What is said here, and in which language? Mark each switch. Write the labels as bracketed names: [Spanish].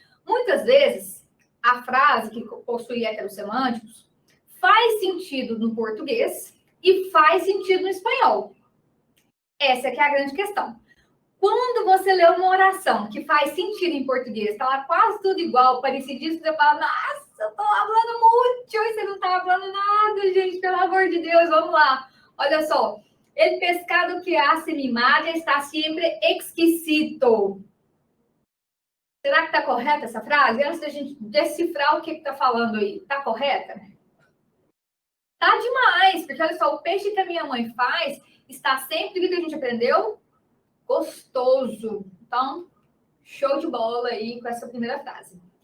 [Portuguese] Muitas vezes, a frase que possui heterossemânticos faz sentido no português e faz sentido no espanhol. Essa que é a grande questão. Quando você lê uma oração que faz sentido em português, está lá quase tudo igual, parecidíssimo, você fala, nossa, eu estou falando muito, e você não está falando nada, gente, pelo amor de Deus, vamos lá. [Spanish] Olha só, el pescado que hace mi madre está sempre exquisito. [Portuguese] Será que está correta essa frase? Antes da gente decifrar o que está falando aí, está correta? Tá demais, porque olha só, o peixe que a minha mãe faz está sempre, o que a gente aprendeu? Gostoso. Então, show de bola aí com essa primeira frase.